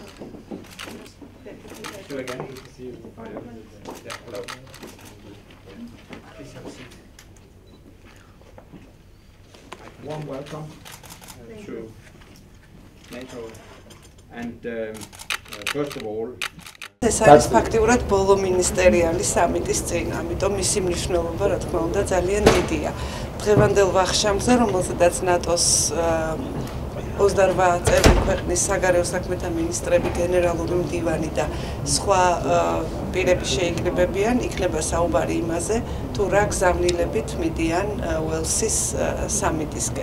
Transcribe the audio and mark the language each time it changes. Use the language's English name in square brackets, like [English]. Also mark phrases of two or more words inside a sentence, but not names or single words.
[English] You again. Good to see you. Yeah. Hello. Please have a seat. Warm welcome to NATO. And first of all, [Georgian] ეს არის ფაქტიურად ბოლო მინისტერიალის სამიტის წინ, ამიტომ მისი მნიშვნელობა, რა თქმა უნდა, ძალიან დიდია. დღევანდელ ვახშამზე, რომელზედაც ნატოს 28 წევრი ქვეყნის საგარეო საქმეთა მინისტრები, გენერალური მდივანი და სხვა პირები შეიკრიბებიან, იქნება საუბარი იმაზე, თუ რა გზავნილებით მიდიან უელსის სამიტისკენ.